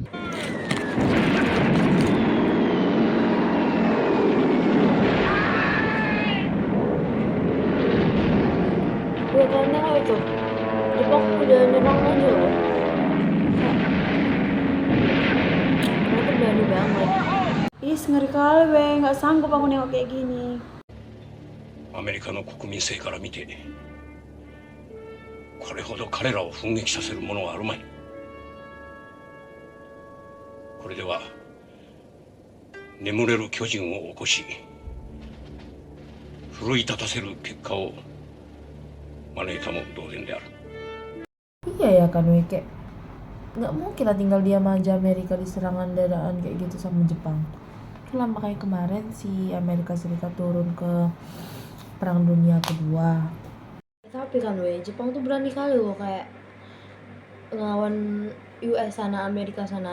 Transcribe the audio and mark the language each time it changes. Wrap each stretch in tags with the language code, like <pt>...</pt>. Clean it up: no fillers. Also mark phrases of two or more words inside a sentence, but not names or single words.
<id>Gue kayaknya itu Jepang udah nyerang aja loh. Mereka berani banget. Ih, ngeri kali weh, nggak sanggup aku nengok kayak gini.</id> <ja>アメリカの国民性から見てこれほど彼らを奮撃させるものはあるまい。これでは眠れる巨人を起こし奮い立たせる結果を招いたも同然である。</ja> <id>Iya ya kan Wei, kayak nggak mungkin lah tinggal diam aja Amerika di serangan dadaan kayak gitu sama Jepang. Itulah makanya kemarin si Amerika Serikat turun ke Perang Dunia Kedua. Tapi kan Wei, Jepang tuh berani kali loh kayak ngelawan US sana, Amerika sana.</id>